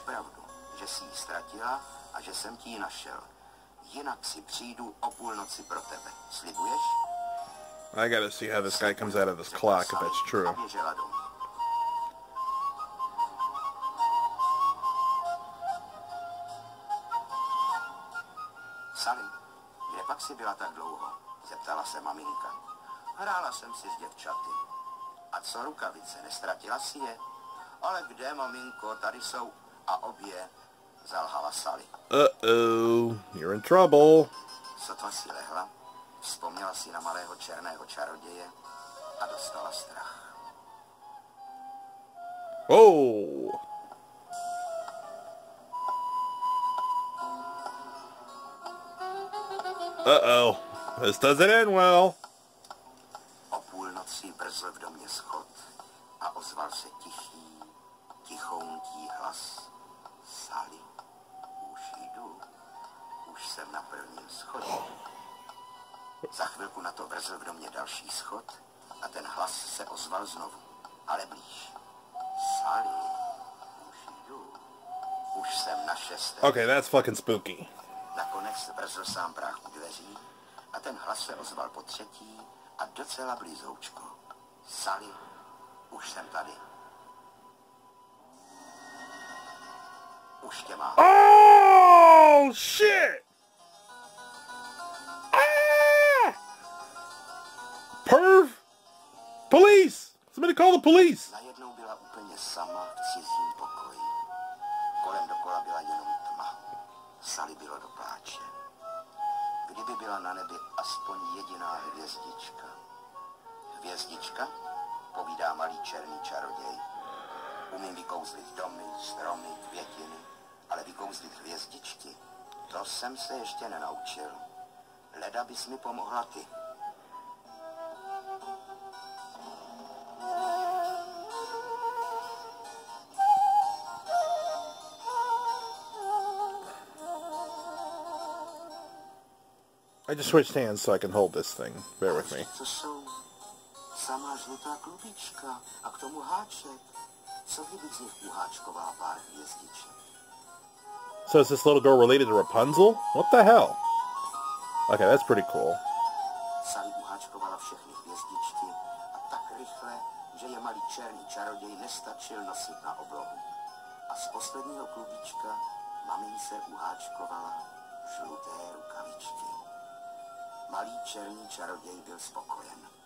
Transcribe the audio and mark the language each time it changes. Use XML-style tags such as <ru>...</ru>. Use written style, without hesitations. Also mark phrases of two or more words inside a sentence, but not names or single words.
<en>I gotta see how this guy comes out of this clock, if that's true.</en> <cs>Sally, kde pak si byla tak dlouho? Zeptala se maminka. Hrála jsem si s děvčaty. A co rukavice, nestratila si je? Ale kde, maminko, tady jsou a obě, zalhala Sally.</cs> <en>Uh-oh, you're in trouble.</en> <cs>Sotva si lehla, vzpomněla si na malého černého čaroděje a dostala strach.</cs> <en>Oh! Uh-oh. This doesn't end well.</en> <cs>O půlnoci brzl v domě schod a ozval se tichý, tichounký hlas. Sally, už jdu, už jsem na prvním schodě. Za chvilku na to brzl v domě další schod a ten hlas se ozval znovu, ale blíž. Sally, už jdu, už jsem na šestém.</cs> <en>Okay, that's fucking spooky.</en> <cs>Nakonec brzl sám práh u dveří a ten hlas se ozval po třetí a docela blízoučko. Sally, už jsem tady. Už tě mám.</cs> <en>Oh, shit! Ah! Perv! Police! Somebody call the police!</en> <cs>Najednou byla úplně sama v cizím pokoji. Kolem dokola byla jenom tma. Sally bylo do pláče. Kdyby byla na nebi aspoň jediná hvězdička. Hvězdička? Povídá malý černý čaroděj. Umím vykouzlit domy, stromy, květiny, ale vykouzlit hvězdičky, to jsem se ještě nenaučil. Leda bys mi pomohla ty.</cs> <en>I just switched hands so I can hold this thing. Bear with me.</en> <cs>Co jsou? Samá žlutá klubička a k tomu háček. Co kdybych z nich uháčkovala pár hvězdiček?</cs> <en>So is this little girl related to Rapunzel? What the hell? Okay, that's pretty cool.</en> <cs>Sally uháčkovala všechny hvězdičky a tak rychle, že je malý černý čaroděj nestačil nosit na oblohu. A z posledního klubička mamince uháčkovala žluté rukavičky. Malý černý čaroděj byl spokojen.</cs>